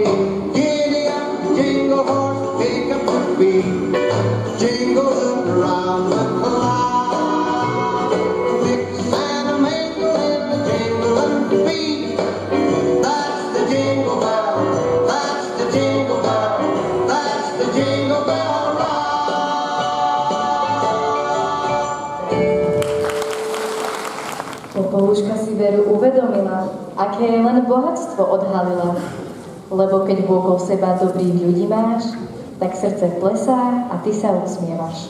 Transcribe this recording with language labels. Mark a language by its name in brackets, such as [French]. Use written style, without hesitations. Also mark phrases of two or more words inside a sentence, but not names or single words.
[English] Giddy up, jingle horse, pick up your feet, jingle up around the clock. Mix and mingle in the jingling beat. That's the jingle bell, that's the jingle bell, that's the Jingle Bell Rock. [Slovak] Popoluška si Veru uvedomila, aké je len bohatstvo odhalila. Lebo keď vôkol seba dobrých ľudí máš, tak srdce plesá a ty sa usmievaš.